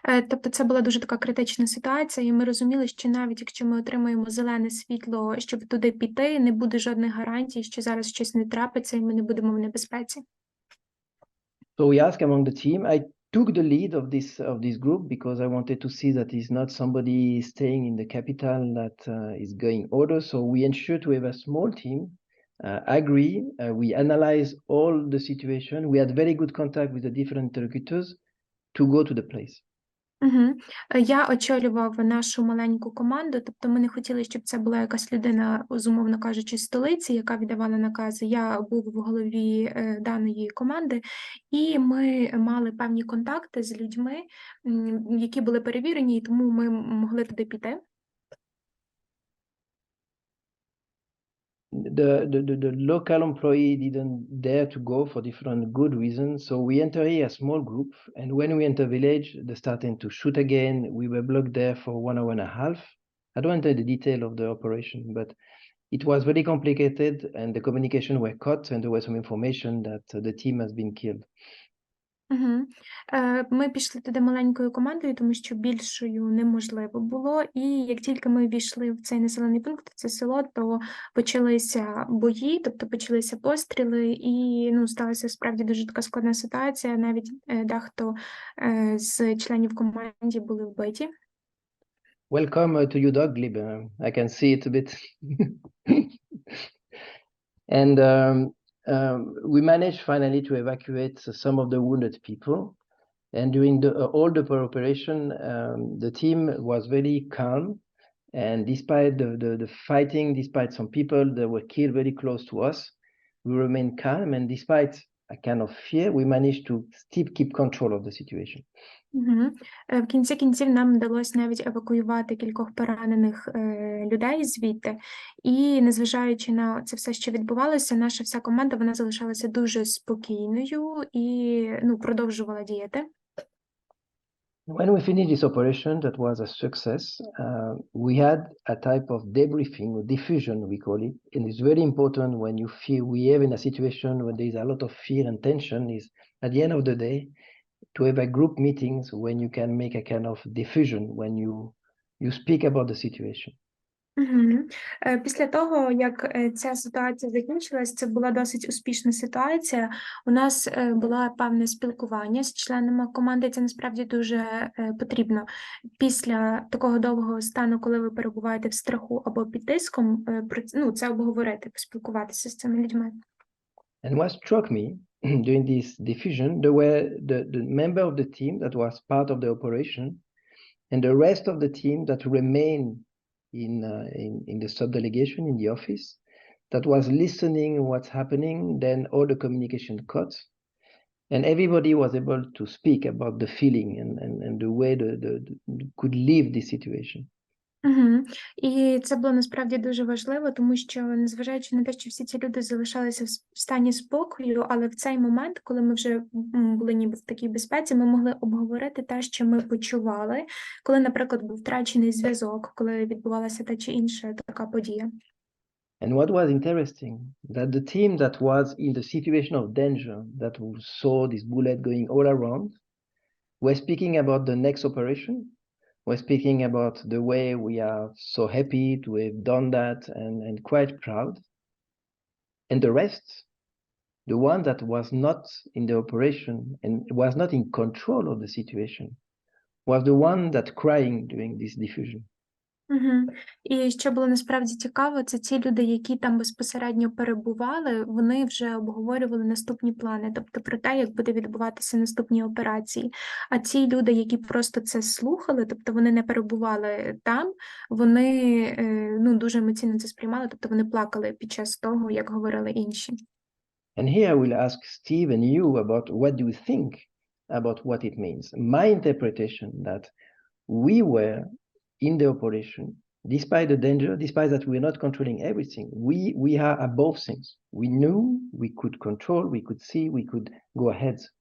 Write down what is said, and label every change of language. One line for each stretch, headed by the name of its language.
Ukrainian: Тобто це була дуже така критична ситуація, і ми розуміли, що навіть якщо ми отримаємо зелене світло, щоб туди піти, не буде жодних гарантій, що зараз щось не трапиться, і ми не будемо в небезпеці.
English: So we asked among the team. I took the lead of this group because I wanted to see that it's not somebody staying in the capital that is going order. So we ensured to have a small team. Agree. We analyzed all the situation. We had very good contact with the different interlocutors to go to the place.
Ukrainian: Я очолював нашу маленьку команду, тобто ми не хотіли, щоб це була якась людина, умовно кажучи, з столиці, яка віддавала накази. Я був в голові даної команди, і ми мали певні контакти з людьми, які були перевірені, і тому ми могли туди піти.
English: The local employee didn't dare to go for different good reasons. So we entered a small group, and when we enter village, they started to shoot again. We were blocked there for 1 hour and a half. I don't enter the detail of the operation, but it was very complicated, and the communication were cut, and there was some information that the team has been killed.
Ukrainian: Ми пішли туди маленькою командою, тому що більшою неможливо було. І як тільки ми війшли в цей населений пункт, це село, то почалися бої, тобто почалися постріли, і сталася справді дуже така складна ситуація. Навіть дехто з членів команди були вбиті.
English: Welcome to your dog, Glib. I can see it a bit. And we managed finally to evacuate some of the wounded people. And during all the operation, the team was very calm. And despite the fighting, despite some people that were killed very close to us, we remained calm. And despite a kind of fear, we managed to still keep control of the situation.
Ukrainian: В кінці кінців нам вдалося навіть евакуювати кількох поранених людей звідти. І незважаючи на це все, що відбувалося, наша вся команда, вона залишалася дуже спокійною і продовжувала діяти.
English: When we finished this operation, that was a success. We had a type of debriefing or diffusion, we call it. And it's very important when you feel we have in a situation where there is a lot of fear and tension is at the end of the day, to have a group meetings when you can make a kind of diffusion, when you speak about the situation. Угу.
Ukrainian: Після того, як ця ситуація закінчилась, це була досить успішна ситуація. У нас було певне спілкування з членами команди. Це насправді дуже потрібно. Після такого довгого стану, коли ви перебуваєте в страху або під тиском, це обговорити, поспілкуватися з цими людьми.
English: And what struck me during this diffusion, there were the member of the team that was part of the operation, and the rest of the team that remained in the sub-delegation, in the office, that was listening what's happening, then all the communication cut, and everybody was able to speak about the feeling and the way could leave this situation. Угу.
Ukrainian: І це було насправді дуже важливо, тому що, незважаючи на те, що всі ці люди залишалися в стані спокою, але в цей момент, коли ми вже були ніби в такій безпеці, ми могли обговорити те, що ми почували, коли, наприклад, був втрачений зв'язок, коли відбувалася та чи інша така подія.
English: And what was interesting, that the team that was in the situation of danger, that saw this bullet going all around, were speaking about the next operation. We're speaking about the way we are so happy to have done that and quite proud. And the rest, the one that was not in the operation and was not in control of the situation, was the one that crying during this diffusion. Угу.
Ukrainian: І що було насправді цікаво, це ті люди, які там безпосередньо перебували, вони вже обговорювали наступні плани, тобто про те, як буде відбуватися наступні операції. А ті люди, які просто це слухали, тобто вони не перебували там, вони дуже емоційно це сприймали, тобто вони плакали під час того, як говорили інші.
English: And here I will ask Steve and you about what do you think about what it means. My interpretation that we were in the operation, despite the danger, despite that we're not controlling everything, we are above things. We knew we could control, we could see, we could go ahead.